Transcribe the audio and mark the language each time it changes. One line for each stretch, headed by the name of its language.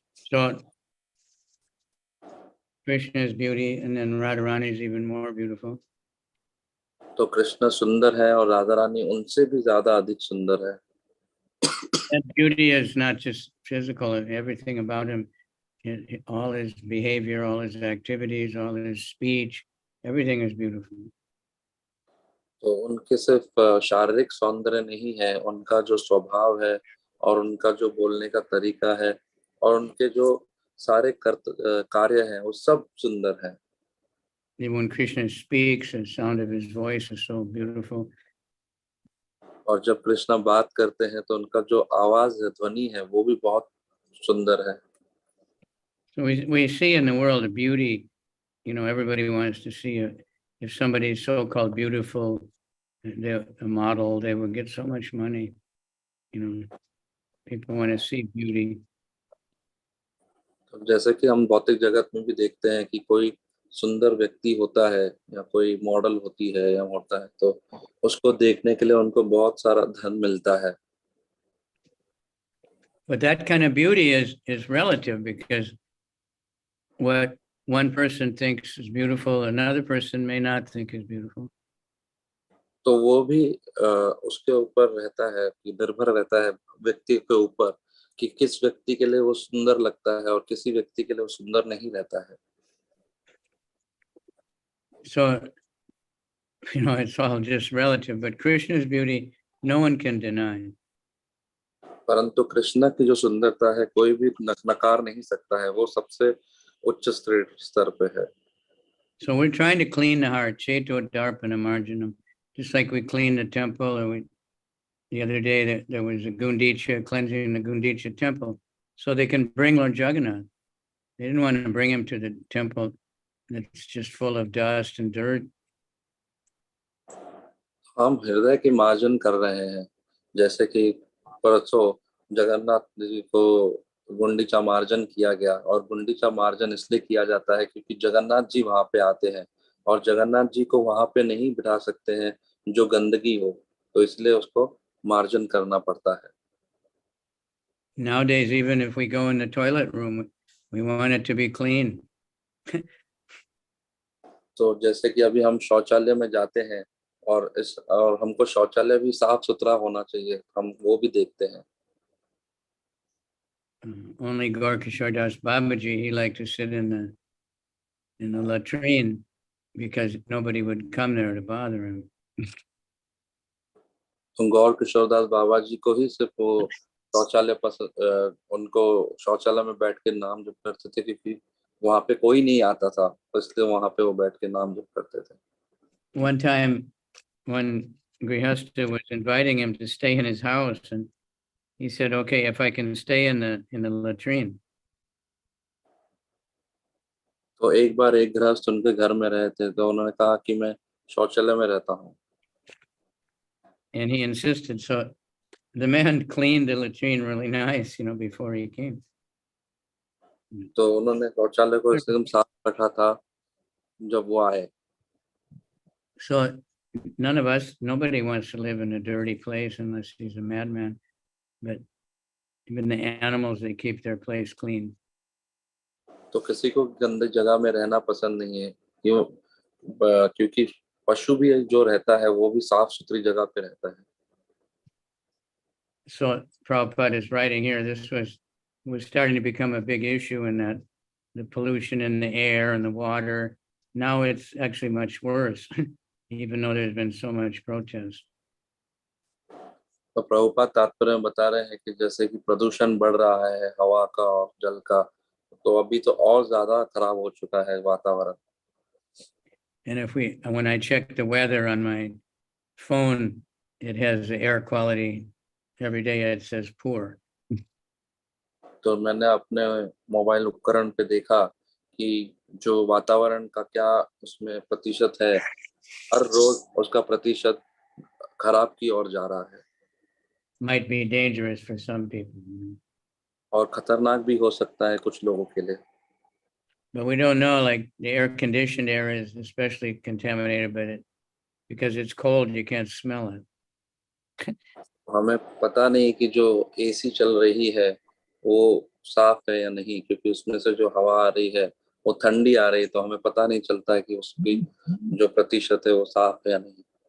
English: So Krishna is beauty, and then Radharani is even more beautiful.
Hindi: तो कृष्ण सुंदर है और राधा रानी उनसे भी ज्यादा अधिक सुंदर है.
English: That beauty is not just physical, everything about him, all his behavior, all his activities, all his speech, everything is beautiful.
Hindi: तो उनके सिर्फ शारीरिक सौंदर्य नहीं है, उनका जो स्वभाव है और उनका जो बोलने का तरीका है और उनके जो सारे कार्य हैं वो सब सुंदर है.
English: Even when Krishna speaks, the sound of his voice is so beautiful.
Hindi: और जब कृष्ण बात करते हैं तो उनका जो आवाज है, ध्वनि है, वो भी बहुत सुंदर है.
English: So we see in the world a beauty, everybody wants to see if somebody is so-called beautiful, they're a model, they will get so much money. People want to see beauty.
Hindi: तो जैसे कि हम भौतिक जगत में भी देखते हैं कि कोई सुंदर व्यक्ति होता है या कोई मॉडल होती है या होता है, तो उसको देखने के लिए उनको बहुत सारा धन मिलता है.
English: But that kind of beauty is relative, because what one person thinks is beautiful, another person may not think is beautiful.
Hindi: तो वो भी उसके ऊपर रहता है, कि निर्भर रहता है व्यक्ति के ऊपर कि किस व्यक्ति के लिए वो सुंदर लगता है और किसी व्यक्ति के लिए वो सुंदर नहीं रहता है.
English: So, it's all just relative, but Krishna's beauty, no one can deny.
Hindi: परंतु कृष्ण की जो सुंदरता है कोई भी नकार नहीं सकता है, वो सबसे उच्च स्तर पे है.
English: So we're trying to clean the heart,
Sanskrit: Cheto Darpana Marjanam,
English: just like we clean the temple, or the other day there was a Gundicha, cleansing the Gundicha temple, so they can bring Lord Jagannath. They didn't want to bring him to the temple that's just full of dust and dirt.
Hindi: हम हृदय की मार्जन कर रहे हैं, जैसे कि परसों जगन्नाथ जी को गुंडीचा मार्जन किया गया, और गुंडीचा मार्जन इसलिए किया जाता है क्योंकि जगन्नाथ जी वहां पे आते हैं और जगन्नाथ जी को वहां पे नहीं बिठा सकते हैं जो गंदगी हो, तो इसलिए उसको मार्जन करना पड़ता है.
English: Nowadays, even if we go in the toilet room, we want it to be clean.
Hindi: तो जैसे कि अभी हम शौचालय में जाते हैं और हमको शौचालय भी साफ सुथरा होना चाहिए, हम वो भी देखते हैं.
English: Only Gorkishore Das Babaji, he liked to sit in the latrine because nobody would come there to bother him.
Hindi: तो गौर किशोरदास बाबा जी को ही सिर्फ वो शौचालय उनको शौचालय में बैठ के नाम जप करते थे, क्योंकि वहां पे कोई नहीं आता था, इसलिए वहां पे वो बैठ के नाम जप करते थे.
English: One time when Grihastha was inviting him to stay in his house, and he said, okay, if I can stay in the latrine.
Hindi: तो एक बार एक गृहस्थ उनके घर में रहे थे, तो उन्होंने कहा कि मैं शौचालय में रहता हूँ.
English: And he insisted, so the man cleaned the latrine really nice, before he came.
Hindi: तो उन्होंने शौचालय को एकदम साफ रखा था जब वो आए.
English: So nobody wants to live in a dirty place unless he's a madman, but even the animals, they keep their place clean.
Hindi: तो किसी को गंदी जगह में रहना पसंद नहीं है, क्योंकि पशु भी जो रहता है वो भी साफ सुथरी जगह पे रहता है.
English: So Prabhupada is writing here, this was starting to become a big issue, in that the pollution in the air and the water now it's actually much worse, even though there's been so much protest.
Hindi: तो प्रभुपाद तात्पर्य में बता रहे हैं कि जैसे कि प्रदूषण बढ़ रहा है हवा का और जल का, तो अभी तो और ज्यादा खराब हो चुका है वातावरण।
English: And when I check the weather on my phone, it has the air quality every day. It says poor.
Hindi: तो मैंने अपने मोबाइल उपकरण पे देखा कि जो वातावरण का क्या उसमें प्रतिशत है, हर रोज उसका प्रतिशत खराब की ओर जा रहा है।
English: Might be dangerous for some people.
Hindi: और खतरनाक भी हो सकता है कुछ लोगों के लिए।
English: But we don't know, like the air conditioned air is especially contaminated, but because it's cold, you can't smell it.
Hindi: हमें पता नहीं कि जो एसी चल रही है वो साफ है या नहीं, क्योंकि उसमें से जो हवा आ रही है वो ठंडी आ रही है, तो हमें पता नहीं चलता है कि उसकी जो प्रतिशत है वो साफ है या नहीं।